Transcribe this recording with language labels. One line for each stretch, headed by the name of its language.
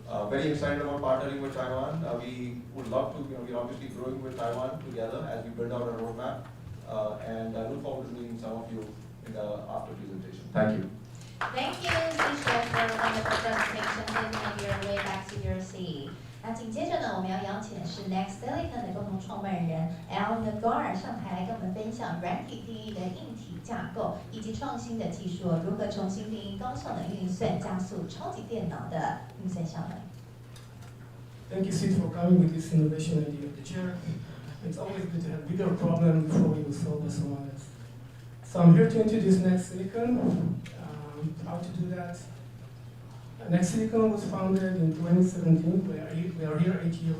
English: Very excited about partnering with Taiwan. We would love to, we're obviously growing with Taiwan together as we build out our roadmap. And I look forward to meeting some of you in the after presentation. Thank you. Thank you, Chef, for a wonderful presentation. Please make your way back to your seat.
Chinese: 那紧接着呢，我们要邀请请是 Next Silicon 的共同创办人 Al Nagar 上台来跟我们分享软体定义的硬体架构，以及创新的技术如何重新定义高效能运算，加速超级电脑的运算效能。
English: Thank you, Sid, for coming with this innovation idea of the chair. It's always good to have bigger problem before you solve with someone else. So I'm here to introduce Next Silicon. How to do that? Next Silicon was founded in 2017. We are here 8 years.